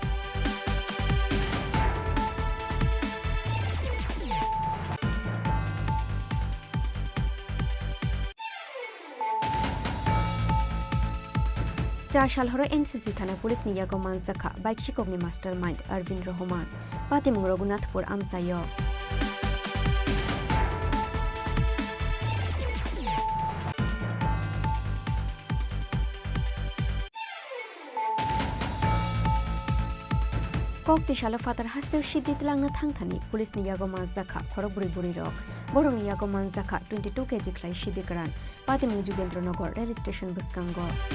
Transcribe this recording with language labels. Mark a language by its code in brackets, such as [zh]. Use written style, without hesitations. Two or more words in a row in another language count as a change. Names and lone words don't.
[trp] चार साल हरो NCC थाना पुलिस नि यागो मानजाखा बाइक शिककनि [en] master mind [trp] अरविंद रहमान पाते मुं रघुनाथपुर आमसायो कक्तिशाला फातार हास्तेव सिद्धित लांनो थांथानि पुलिसनि यागो मानजाखा खरक बुरि रक बरंनि यागो मानजाखा 22 kg ख्लाय सिद्धिकरान पातिमुं जुगेन्द्र नगर [en] rail station [trp] बुसकांगो